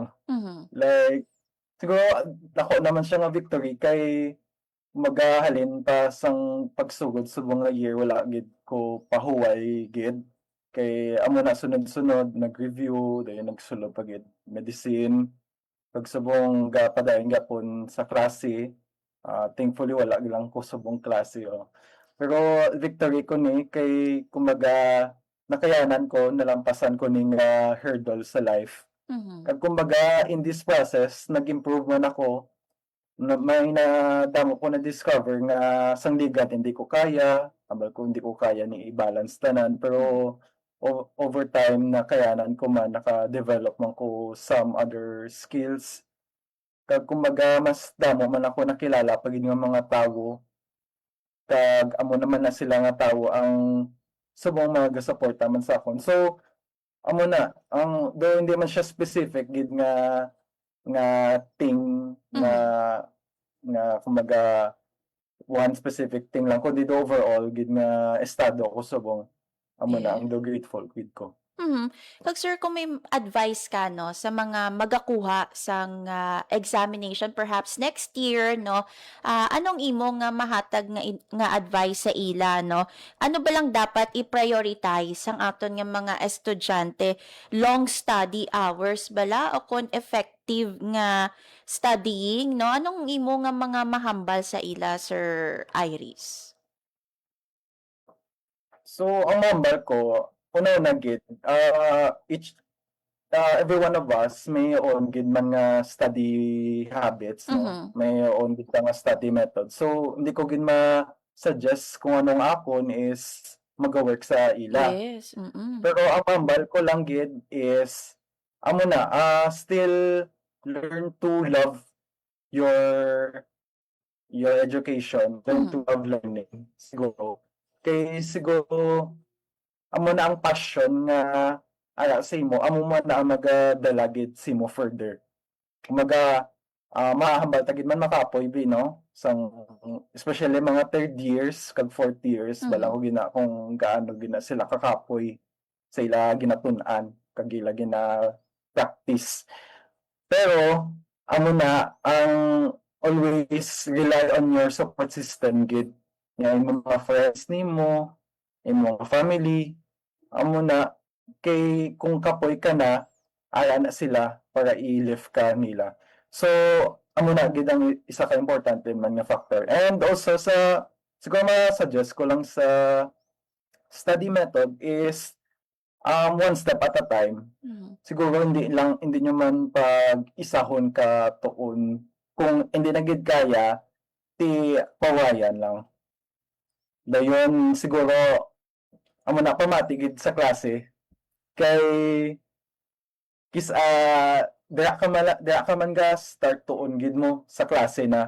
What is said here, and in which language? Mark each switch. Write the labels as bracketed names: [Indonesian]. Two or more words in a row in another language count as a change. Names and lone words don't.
[Hiligaynon] Like siguro ako naman siya nga victory kay magahalin pa sang pagsugod subong nga year wala gid ko pahuway gid kay amo na sunod-sunod nag-review dayon nagsulod pa gid medicine pagsubong gapadayon gyapon sa klase. Thankfully wala lang ko subong klase pero victory ko ni kay kumbaga nakayanan ko nalampasan ko ning hurdle sa life. Kag kumbaga [English] in this process [Hiligaynon] nag-improve man ako may nadamo ko na discover nga sang ligat hindi ko kaya abal ko hindi ko kaya ni i-balance tanan pero [English] over time [Hiligaynon] nakayanan ko man naka-develop man ko [English] some other skills. [Hiligaynon] Kag kumbaga mas damo man ako nakilala pag nga mga tawo kag amo naman na sila nga tawo ang subong mga gasuporta man sa akon. So amo na ang do hindi man siya specific gid nga thing nga kumbaga [English] one specific thing [Hiligaynon] lang kundi overall gid nga estado ko subong amo na ang do grateful gid ko. Kag sir, kung may advice ka no sa mga magakuha sang examination perhaps next year no, anong imo nga mahatag nga advice sa ila no? Ano ba lang dapat i-prioritize ang aton nga mga estudyante? [English] Long study hours [Hiligaynon] bala o kon effective nga studying no? Anong imo nga mga mahambal sa ila, Sir Iris? So ang mahambal ko una gid [English] every one of us [Hiligaynon] may own gid man nga [English] study habits [Hiligaynon] no may own gid nga [English] study method [Hiligaynon] so hindi ko gid ma-suggest kung anong akon is mag-work sa ila pero ang mahambal ko lang gid is amo na [English] still learn to love your education learn to love learning [Hiligaynon] siguro kay siguro amo na ang passion nga ara sa imo amo man na magadala gid sa imo further kumaga mahambal tagid man makapoy bi no sang especially mga [English] third years [Hiligaynon] kag [English] fourth years [Hiligaynon] bala ko gina kung gaano gina sila kakapoy sa ila ginatun-an kag ila gina practice pero amo na ang [English] always rely on your support system [Hiligaynon] gid nga imong mga friends nimo imong family amo na kay kung kapoy ka na ala na sila para i-lift ka nila so amo na gid ang isa ka importante man nga factor [English] and also [Hiligaynon] sa siguro ma-suggest ko lang sa [English] study method [Hiligaynon] is [English] one step at a time [Hiligaynon] siguro hindi nyo man pag isahon ka tuon kung hindi na gid kaya ti pawayan lang Dayon siguro amo na pamatigid sa klase kay dira ka man ga start tuon gid mo sa klase na.